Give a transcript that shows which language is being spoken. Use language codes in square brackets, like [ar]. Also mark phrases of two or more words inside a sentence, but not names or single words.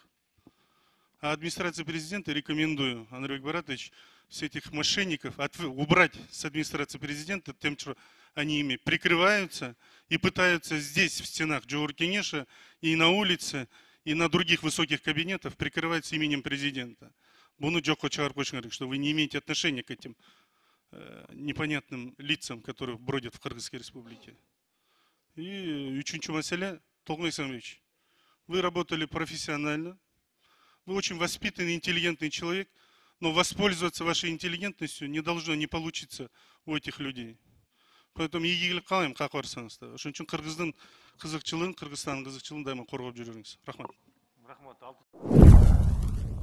[ru] А администрации президента рекомендую, Андрей Баратович, всех этих мошенников убрать с администрации президента тем, что они ими прикрываются и пытаются здесь, в стенах Джоур-Кенеша, и на улице, и на других высоких кабинетах прикрываться именем президента. [ky] Буну жокко чыгарып коюшуң керек, [ru] что вы не имеете отношения к этим непонятным лицам, которые бродят в Кыргызской республике. И [ky] үчүнчү маселе, [ru] Толкман Александрович, вы работали профессионально, вы очень воспитанный, интеллигентный человек, но воспользоваться вашей интеллигентностью не должно не получиться у этих людей. [ky] Поэтому ийгилик каалайм, как барсаңыздар. Ошон үчүн Кыргыздын кызыкчылыгын, Кыргызстандын кызыкчылыгын дайыма коргоп жүрүңүз. Рахмат. Рахмат.